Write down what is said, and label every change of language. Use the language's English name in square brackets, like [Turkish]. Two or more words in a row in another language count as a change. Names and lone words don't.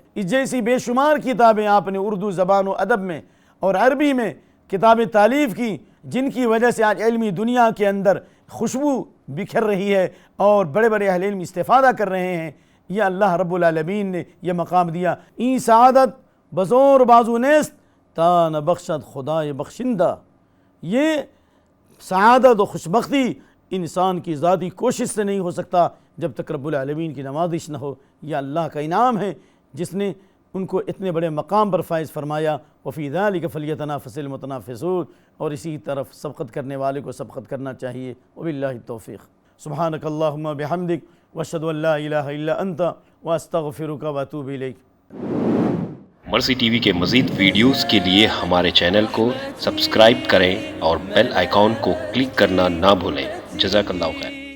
[Urdu] اس جیسی بے شمار کتابیں آپ نے اردو زبان و ادب میں اور عربی میں کتابیں تالیف کی، جن کی وجہ سے آج علمی دنیا کے اندر خوشبو بکھر رہی ہے اور بڑے بڑے اہل علم استفادہ کر رہے ہیں، یہ [Arabic] اللہ رب العالمین [Urdu] نے یہ مقام دیا۔ [Persian] این سعادت بزور بازو نیست تا نہ بخشد خدائے بخشندہ۔ [Urdu] یہ سعادت و خوشبختی انسان کی ذاتی کوشش سے نہیں ہو سکتا جب تک [Arabic] رب العالمین [Urdu] کی نوازش نہ ہو۔ یہ اللہ کا انعام ہے جس نے ان کو اتنے بڑے مقام پر فائز فرمایا۔ [Arabic] وفی ذلک فلیتنافس المتنافسون، [Urdu] اور اسی طرف سبقت کرنے والے کو سبقت کرنا چاہیے۔ [Arabic] وباللہ التوفیق۔ سبحانک اللہم بحمدک واشہد ان لا الہ الا انت واستغفرک واتوب الیک۔ [Urdu] مرسی ٹی وی کے مزید ویڈیوز کے لیے ہمارے چینل کو سبسکرائب کریں اور بیل آئیکن کو کلک کرنا نہ بھولیں۔ [Arabic] جزاک اللہ خیر۔